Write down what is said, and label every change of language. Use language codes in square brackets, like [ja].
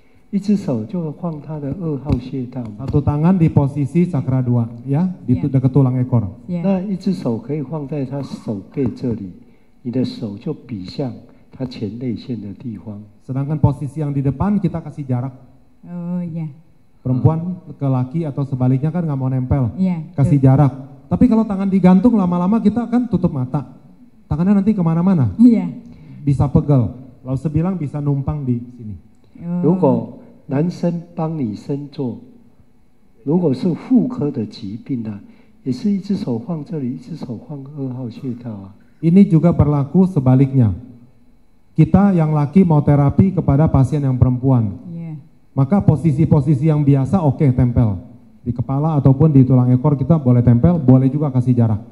[zh] 一只手就放他的2号穴道嘛， [id] Satu tangan di posisi cakra 2 ya, di Iya. dekat tulang ekor. Ya. [zh] 那一只手可以放在他手背这里，你的手就比向他前列腺的地方。 [id] Sedangkan posisi yang di depan kita kasih jarak. Oh iya. Perempuan ke laki atau sebaliknya kan nggak mau nempel. Iya. Kasih jarak. Tapi kalau tangan digantung lama-lama kita kan tutup mata. Tangannya nanti kemana-mana. Iya. Bisa pegel. Lalu sebilang bisa numpang di sini. [zh] 如果男生帮你生做，如果是妇科的疾病呢、也是一只手放这里，一只手放2号穴道啊。 [id] Ini juga berlaku sebaliknya. Kita yang laki mau terapi kepada pasien yang perempuan. Iya. Maka posisi-posisi yang biasa oke, tempel. Di kepala ataupun di tulang ekor kita boleh tempel, boleh juga kasih jarak.